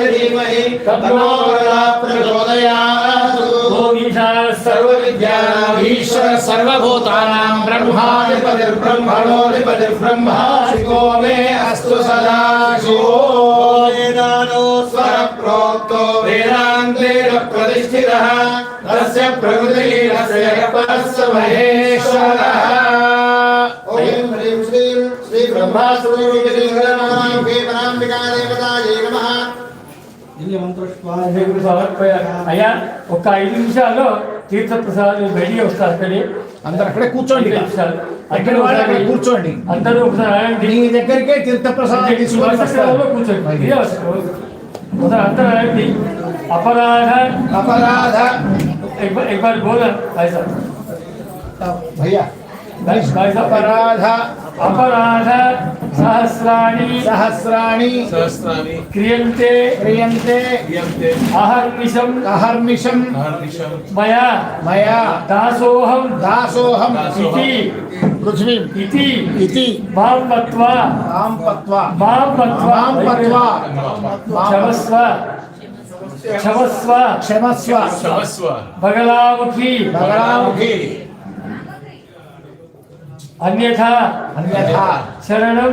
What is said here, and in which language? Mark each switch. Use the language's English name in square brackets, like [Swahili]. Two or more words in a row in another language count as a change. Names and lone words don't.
[Sanskrit] धीमहि तन्नो वरुणः प्रचोदयात् ओम ईशानः सर्वविद्यानां ईश्वरः सर्वभूतानां ब्रह्माधिपतिर्ब्रह्मणोऽधिपतिर्ब्रह्मा शिवो मे अस्तु सदा शिवो वेदानो स्वरप्रोक्तो वेदान्तेन प्रतिष्ठितः तस्य प्रकृतिः तस्य परस्य महेश्वरः ओम ह्रीं श्री ब्रह्मा देवतायै नमः [Telugu] సమర్పయ అయ్యా ఒక 5 నిమిషాల్లో తీర్థ ప్రసాదం బయటికి వస్తారు అక్కడి అందరు అక్కడే కూర్చోండి అక్కడ కూర్చోండి అందరూ ఒకసారి నీ దగ్గరికే తీర్థప్రసాదం తీసుకొని [Sanskrit] కూర్చోండి अंतर अपराध अपराध [Hindi] एक बार बोला भाई साहब भैया भाई साहब [Sanskrit] अपराध अपराध सहस्राणि सहस्राणि क्रियन्ते क्रियन्ते अहर्निशं मया मया दासोऽहं इति पृथ्वी इति मां मत्वा क्षमस्व बगलामुखी अन्यथा शरणं